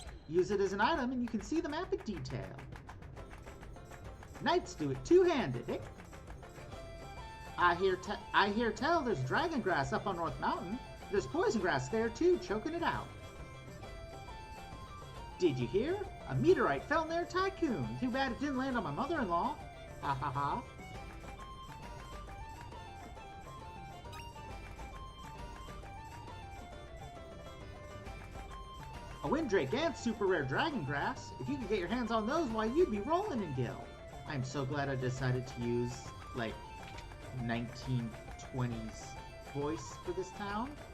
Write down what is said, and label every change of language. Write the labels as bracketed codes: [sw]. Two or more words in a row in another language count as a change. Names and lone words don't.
[en] Use it as an item and you can see the map in detail. Knights do it two-handed, eh? I hear tell there's dragon grass up on North Mountain. There's poison grass there too, choking it out. Did you hear? A meteorite fell near Tycoon. Too bad it didn't land on my mother-in-law. Ha ha ha. A Windrake and super rare dragon grass. If you could get your hands on those, why, you'd be rolling in gil. I'm so glad I decided to use, like, 1920s voice for this town.